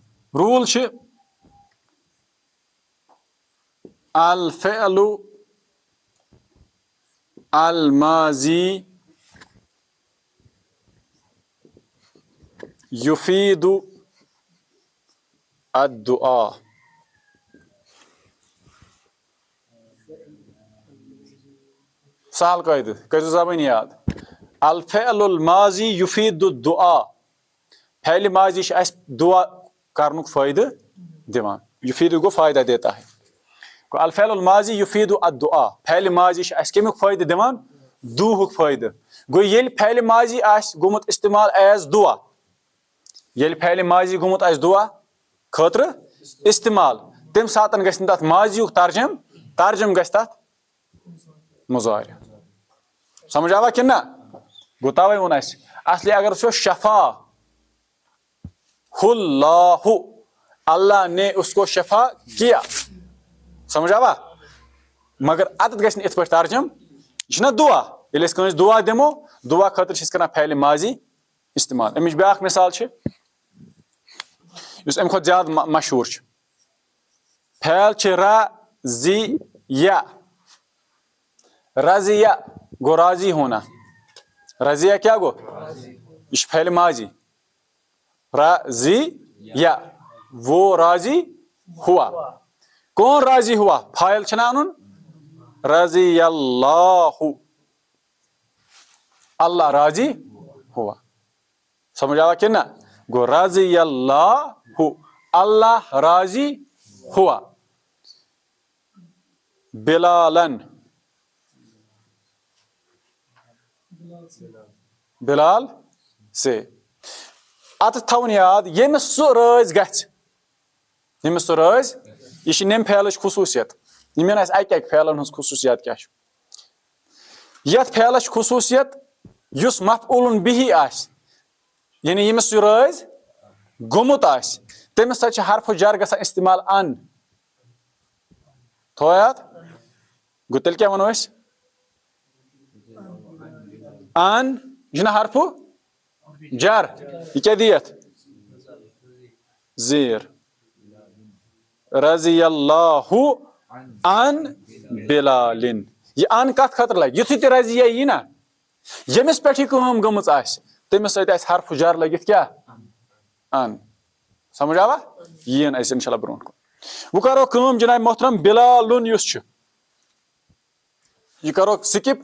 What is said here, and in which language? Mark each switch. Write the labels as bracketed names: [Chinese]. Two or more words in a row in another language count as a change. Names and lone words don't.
[Kashmiri] رول چھِ [Arabic] الفعل الماضی یفید الدعاء. [Kashmiri] سہل قٲیدٕ کٔرِو زبٲنی یاد. [Arabic] الفعل الماضی یفید الدعاء. [Kashmiri] فعل ماضی چھِ اَسہِ دعا کرنُک فٲیدٕ دِوان. [Urdu] یفید گوٚو فٲیدہ دیتا ہے. [Arabic] گوٚو الفعل الماضی یفید الدعاء. [Kashmiri] فعل ماضی چھِ اَسہِ کَمیُک فٲیدٕ دِوان؟ دُعہُک فٲیدٕ. گوٚو ییٚلہِ فعل ماضی آسہِ گوٚمُت استعمال ایز دعا، ییٚلہِ فعل ماضی گوٚمُت آسہِ دعا خٲطرٕ استعمال، تَمہِ ساتہٕ گژھِ نہٕ تَتھ ماضیُک ترجم گژھِ تَتھ مضارع. سمجھ آوا کِنہٕ نہ؟ گوٚو تَوَے ووٚن اَسہِ اصلی اگر وٕچھو [Arabic] شفا اللہ، [Urdu] اللہ نے اس کو شفا کیا. [Kashmiri] سمجھ آوا؟ مگر اتھ گژھِ نہٕ یِتھ پٲٹھۍ ترجم. یہِ چھُنہ دعا، ییٚلہِ أسۍ کٲنٛسہِ دعا دِمو دعا خٲطرٕ چھِ أسۍ کران فعلِ ماضی استعمال. اَمِچ بیاکھ مثال چھِ یُس اَمہِ کھۄتہٕ زیادٕ مشہوٗر چھُ. فعل چھِ رضیہ. رضیہ گوٚو [Urdu] راضی ہونا. [Kashmiri] رضیہ کیٛاہ گوٚو؟ یہِ چھُ فعلِ ماضی. [Urdu] رضیہ وہ راضی ہوا. کون راضی ہوا؟ [Kashmiri] فاعل چھُنہ اَنُن [Arabic] رضی اللہ. [Urdu] اللہ راضی ہوا. [Kashmiri] سمجھ آوا کِنہٕ نہ؟ گوٚو [Arabic] رضی اللہ، [Urdu] اللہ راضی ہوا. بلالن، بلال سے. [Kashmiri] اتھ تھاوُن یاد ییٚمِس سُہ رٲضۍ گژھِ، ییٚمِس سُہ رٲضۍ. یہِ چھِ نٮ۪مہِ فعلٕچ خصوٗصیت. یہِ مین اَسہِ اَکہِ فعلن ہٕنٛز خصوٗصیت کیٛاہ چھُ. یتھ فعلس چھِ خصوٗصیت یُس مفعولن بِہی آسہِ، یعنی ییٚمِس یہِ رٲضۍ گوٚمُت آسہِ تٔمِس سۭتۍ چھِ حرفہٕ جر گژھان استعمال ان. تھوٚو یاد؟ گوٚو تیٚلہِ کیٛاہ وَنو أسۍ؟ ان یہِ چھُنہ حرفہٕ جر. یہِ کیٛاہ دی یتھ؟ زیٖر. [Arabic] رضی اللہ ان بلالن. [Kashmiri] یہِ ان کتھ خٲطرٕ لگہِ؟ یِتھُے تہِ رضیہ یی نا، ییٚمِس پٮ۪ٹھ یہِ کٲم گٔمٕژ آسہِ تٔمِس سۭتۍ آسہِ حرفہٕ جر لٔگِتھ کیٛاہ؟ ان. سمجھ آوا؟ یہِ یِن اَسہِ [Arabic] انشاء اللہ [Kashmiri] برونٛٹھ کُن. وۄنۍ کرو کٲم [Urdu] جناب محترم. [Kashmiri] بلالُن یُس چھُ یہِ کرو سِکِپ.